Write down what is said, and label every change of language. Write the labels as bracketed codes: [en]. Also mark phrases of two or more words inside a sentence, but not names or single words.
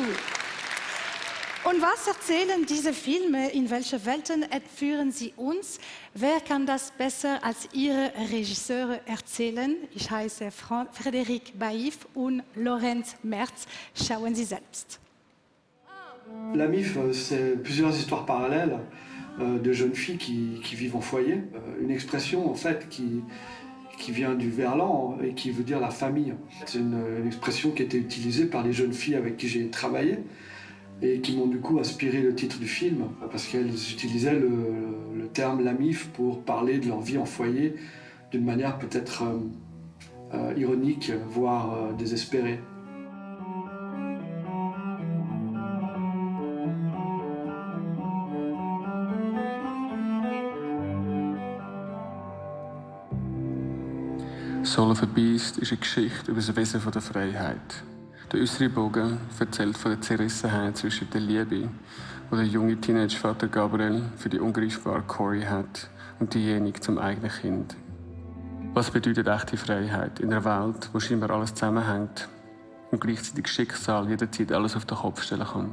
[de] Und was erzählen diese Filme? In welche Welten entführen sie uns? Wer kann das besser als ihre Regisseure erzählen? Ich heiße Frédéric Baïf und Lorenz Merz. Schauen Sie selbst. [fr] La MIF, c'est plusieurs histoires parallèles de jeunes filles qui vivent en foyer. Une expression en fait qui vient du verlan et qui veut dire la famille. C'est une expression qui a été utilisée par les jeunes filles avec qui j'ai travaillé et qui m'ont du coup inspiré le titre du film parce qu'elles utilisaient le terme la MIF pour parler de leur vie en foyer d'une manière peut-être ironique, voire désespérée. [de] Soul of a Beast ist eine Geschichte über das Wesen der Freiheit. Der äußere Bogen erzählt von der Zerrissenheit zwischen der Liebe, die der junge Teenagevater Gabriel für die ungreifbare Corey hat, und diejenige zum eigenen Kind. Was bedeutet echte Freiheit in einer Welt, wo scheinbar alles zusammenhängt und gleichzeitig Schicksal jederzeit alles auf den Kopf stellen kann?